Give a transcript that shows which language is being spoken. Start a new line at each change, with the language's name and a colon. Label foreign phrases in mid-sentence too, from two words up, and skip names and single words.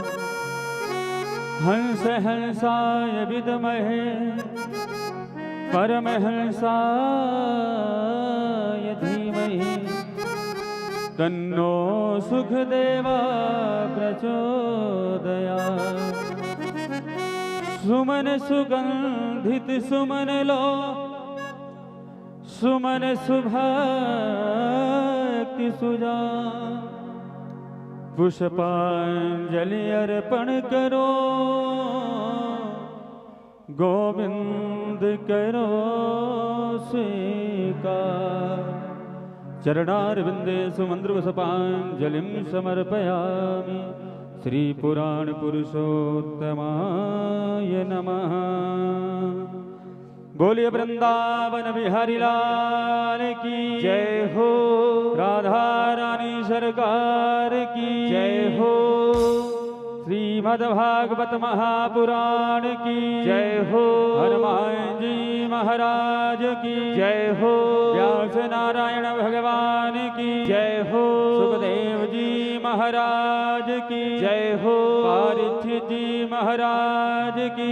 Sanskrit: हंस हंसाय विद्महे परमहंसाय धीमहि तन्नो सुखदेवा प्रचोदयात्।
Hindi: सुमन सुगंधित सुमन लो सुमन सुभक्ति सुजा पुष्पांजलि अर्पण करो गोविंद करो स्वीकार।
Sanskrit: चरणारविंदे सुमंद्रपुष्पांजलिं समर्पयामि। श्री पुराण पुरुषोत्तमाय नमः।
Hindi: बोलिए वृंदावन बिहारी लाल की जय हो। राधा रानी सरकार की जय हो। श्रीमद्भागवत महापुराण की जय हो। हनुमान जी महाराज की जय हो। व्यास नारायण भगवान की जय हो। सुखदेव जी महाराज की जय हो। परीक्षित जी महाराज की